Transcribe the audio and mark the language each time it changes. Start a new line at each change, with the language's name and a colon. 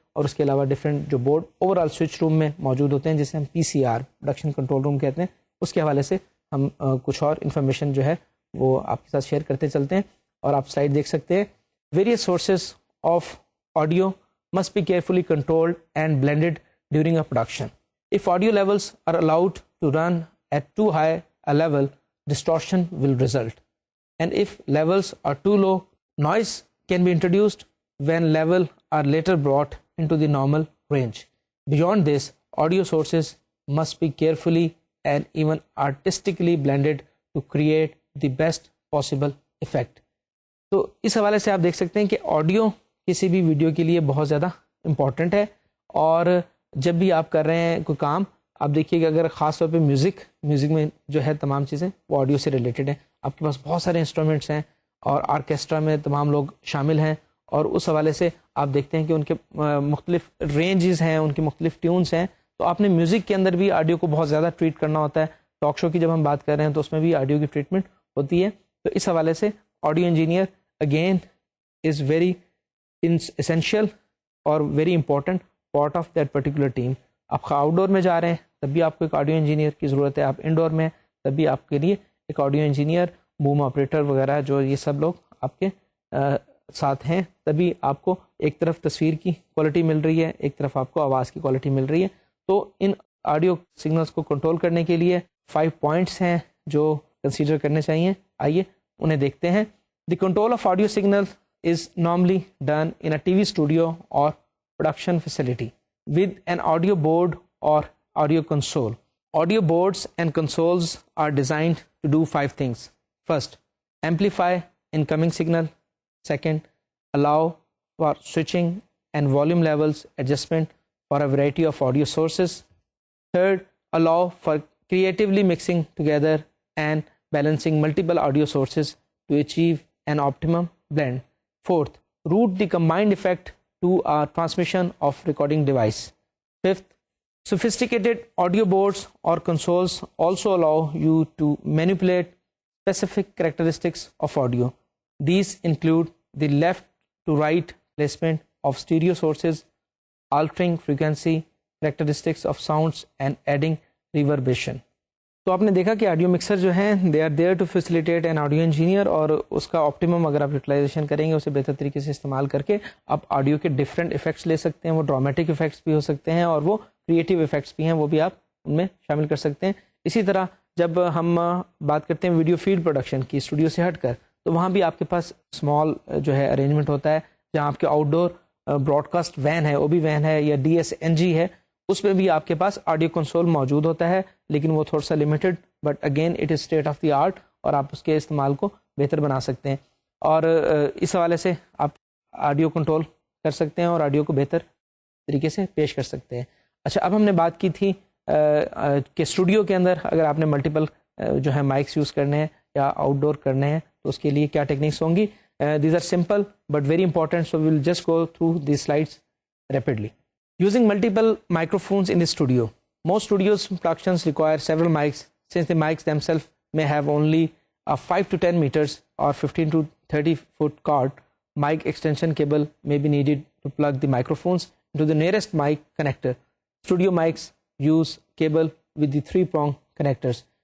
Urdu: اور اس کے علاوہ ڈفرینٹ جو بورڈ اوور آل سوئچ روم میں موجود ہوتے ہیں جسے ہم PCR پروڈکشن کنٹرول روم کہتے ہیں, اس کے حوالے سے ہم کچھ اور انفارمیشن جو ہے وہ آپ کے ساتھ شیئر کرتے چلتے ہیں. اور آپ سلائڈ دیکھ سکتے ہیں,
English: Various sources of audio must be carefully controlled and blended during a production. If audio levels are allowed to run at too high a level, distortion will result. And if levels are too low, noise can be introduced when levels are later brought into the normal range. Beyond this, audio sources must be carefully and even artistically blended to create the best possible effect.
Urdu: تو اس حوالے سے آپ دیکھ سکتے ہیں کہ audio کسی بھی ویڈیو کے لیے بہت زیادہ امپورٹنٹ ہے. اور جب بھی آپ کر رہے ہیں کوئی کام, آپ دیکھیے کہ اگر خاص طور پہ میوزک میں جو ہے تمام چیزیں وہ آڈیو سے ریلیٹڈ ہیں. آپ کے پاس بہت سارے انسٹرومنٹس ہیں اور آرکیسٹرا میں تمام لوگ شامل ہیں, اور اس حوالے سے آپ دیکھتے ہیں کہ ان کے مختلف رینجز ہیں, ان کی مختلف ٹیونس ہیں. تو آپ نے میوزک کے اندر بھی آڈیو کو بہت زیادہ ٹریٹ کرنا ہوتا ہے ٹاک شو کی جب ہم بات کر رہے ہیں تو اس میں بھی آڈیو کی ٹریٹمنٹ ہوتی ہے. تو اس حوالے سے audio engineer
English: Again is very essential اور very important part of that particular team.
Urdu: آپ آؤٹ ڈور میں جا رہے ہیں تب بھی آپ کو ایک آڈیو انجینئر کی ضرورت ہے, آپ انڈور میں تب بھی آپ کے لیے ایک آڈیو انجینئر, بوم آپریٹر وغیرہ جو یہ سب لوگ آپ کے ساتھ ہیں, تبھی آپ کو ایک طرف تصویر کی کوالٹی مل رہی ہے, ایک طرف آپ کو آواز کی کوالٹی مل رہی ہے. تو ان آڈیو سگنلس کو کنٹرول کرنے کے لیے 5 پوائنٹس ہیں جو کنسیڈر کرنے چاہیے. آئیے انہیں دیکھتے ہیں.
English: The control of audio signal is normally done in a TV studio or production facility with an audio board or audio console. Audio boards and consoles are designed to do 5 things. First, amplify incoming signal. Second, allow for switching and volume levels adjustment for a variety of audio sources. Third, allow for creatively mixing together and balancing multiple audio sources to achieve an optimum blend. Fourth, route the combined effect to a transmission of recording device. Fifth, sophisticated audio boards or consoles also allow you to manipulate specific characteristics of audio. These include the left to right placement of stereo sources, altering frequency characteristics of sounds and adding reverberation.
Urdu: تو آپ نے دیکھا کہ audio mixer جو ہیں
English: they are there to facilitate an audio engineer,
Urdu: اور اس کا optimum اگر آپ یوٹیلائزیشن کریں گے, اسے بہتر طریقے سے استعمال کر کے آپ آڈیو کے ڈفرینٹ افیکٹس لے سکتے ہیں. وہ ڈرامیٹک افیکٹس بھی ہو سکتے ہیں اور وہ کریٹیو افیکٹس بھی ہیں, وہ بھی آپ ان میں شامل کر سکتے ہیں. اسی طرح جب ہم بات کرتے ہیں ویڈیو فیلڈ پروڈکشن کی اسٹوڈیو سے ہٹ کر, تو وہاں بھی آپ کے پاس اسمال جو ہے ارینجمنٹ ہوتا ہے, جہاں آپ کے out door Broad cost when ہے, او بی وین ہے یا DSNG ہے, اس میں بھی آپ کے پاس آڈیو کنسول موجود ہوتا ہے, لیکن وہ تھوڑا سا limited,
English: but again it is state of the art,
Urdu: اور آپ اس کے استعمال کو بہتر بنا سکتے ہیں. اور اس حوالے سے آپ آڈیو کنٹرول کر سکتے ہیں اور آڈیو کو بہتر طریقے سے پیش کر سکتے ہیں. اچھا, اب ہم نے بات کی تھی کہ اسٹوڈیو کے اندر اگر آپ نے ملٹیپل جو ہے مائکس یوز کرنے ہیں یا آؤٹ ڈور کرنے ہیں تو اس کے لیے کیا ٹیکنیکس ہوں گی.
English: These are simple but very important, so we will just go through these slides rapidly. Using multiple microphones in the studio. Most studios productions require several mics, since the mics themselves may have only a 5 to 10 meters or 15 to 30 foot cord. Mic extension cable may be needed to plug the microphones into the nearest mic connector. Studio mics use cable with the 3-prong connectors.